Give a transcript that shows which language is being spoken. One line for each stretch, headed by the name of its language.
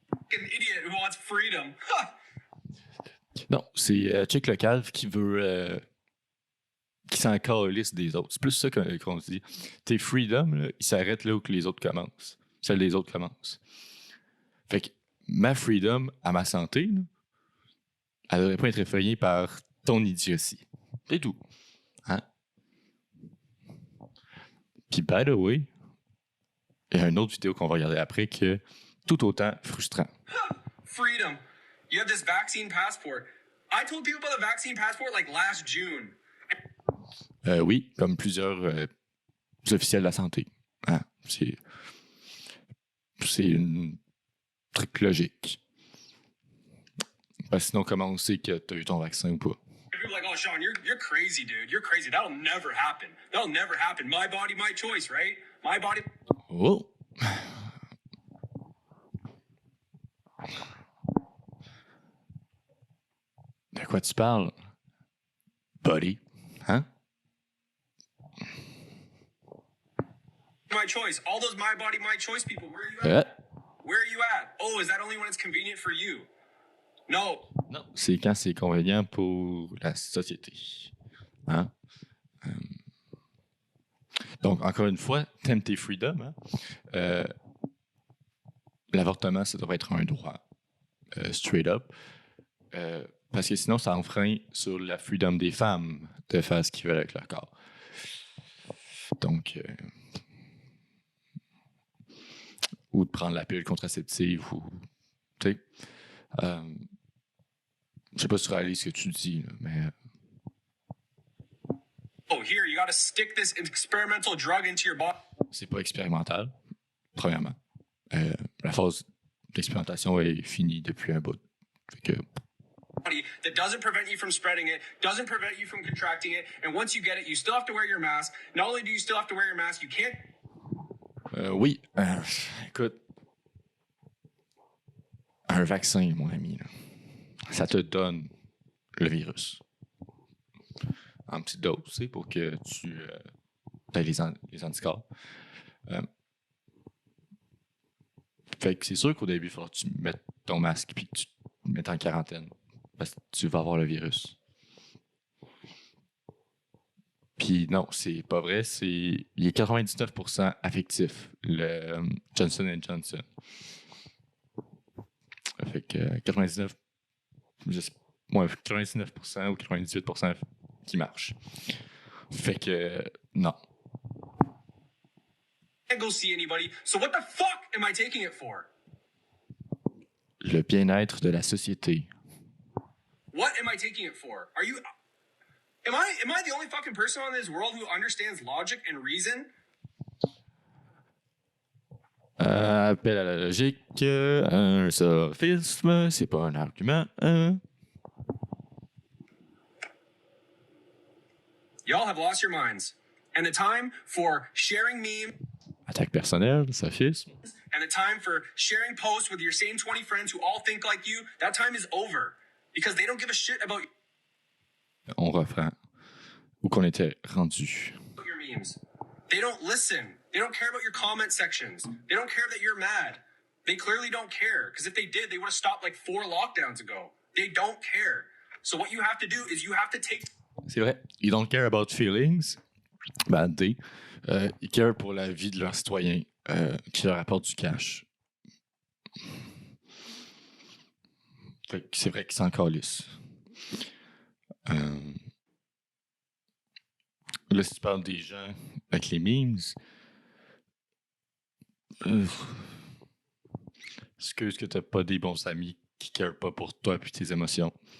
English: An idiot who wants freedom.
French: Non, c'est Check le cave qui veut qui s'en calissent des autres. C'est plus ça qu'on se dit. Tes freedom, là, ils s'arrêtent là où que les autres commencent. Celles des autres commencent. Fait que ma freedom à ma santé, là, elle devrait pas être effrayée par ton idiotie. C'est tout. Hein? Puis,
English: by the way,
French: il y a une autre vidéo qu'on va regarder après qui est tout autant frustrant.
English: Freedom. You have this vaccine passport. I told people about the vaccine passport like last June.
French: Oui, comme plusieurs officiels de la santé. Hein? C'est un truc logique. Parce que sinon, comment on sait que tu as eu ton vaccin ou pas?
English: People are like, oh, Sean, you're crazy, dude. You're crazy. That'll never happen. That'll never happen. My body, my choice, right? My body. Oh!
French: De quoi tu parles? Buddy? Hein?
English: My choice. All those my body, my choice people. Where are you at? Where are you at? Oh, is that only when it's convenient for you? No.
French: Non, c'est quand c'est convenient pour la société. Hein? Donc, encore une fois, t'aimes tes freedoms. Hein? L'avortement, ça devrait être un droit.
English: Straight up.
French: Parce que sinon, ça enfreint sur la freedom des femmes de faire ce qu'ils veulent avec leur corps. Donc, ou de prendre la pilule contraceptive, ou, tu sais, je sais pas si tu réalises ce que tu dis, là, mais...
English: Oh, here, you gotta stick this experimental drug into your body.
French: C'est pas expérimental, premièrement. La phase d'expérimentation est finie depuis un bout. Fait que...
English: That doesn't prevent you from spreading it, doesn't prevent you from contracting it, and once you get it, you still have to wear your mask. Not only do you still have to wear your mask, you can't...
French: Oui, écoute, un vaccin, mon ami, là, ça te donne le virus. En petite dose, tu sais, pour que tu aies les anticorps. Fait que c'est sûr qu'au début, il faudra que tu mettes ton masque et que tu te mettes en quarantaine parce que tu vas avoir le virus. Puis non, c'est pas vrai. Il est 99% affectif, le Johnson & Johnson. Fait que 99% ou 98% qui marche. Fait que non.
English: can't go see anybody. So what the fuck am I taking it for?
French: Le bien-être de la société.
English: What am I taking it for? Are you... Am I the only fucking person on this world who understands logic and reason?
French: Appel à la logique, un sophisme, c'est pas un argument.
English: Y'all have lost your minds. And the time for sharing memes
French: Attaque personnelle, sophisme.
English: and the time for sharing posts with your same 20 friends who all think like you, that time is over. Because they don't give a shit about
French: On reprend où qu'on était rendu.
English: your memes. They don't listen. They don't care about your comment sections. They don't care that you're mad. They clearly don't care. Because if they did, they would have stopped like 4 lockdowns ago. They don't care. So what you have to do is you have to take...
French: C'est vrai. Ils
English: don't care about feelings. Bad day.
French: Ils care pour la vie de leurs citoyens qui leur apportent du cash. Fait que c'est vrai qu'ils s'en calissent. Là, si tu parles des gens avec les memes, excuse que t'as pas des bons amis qui carent pas pour toi et tes émotions.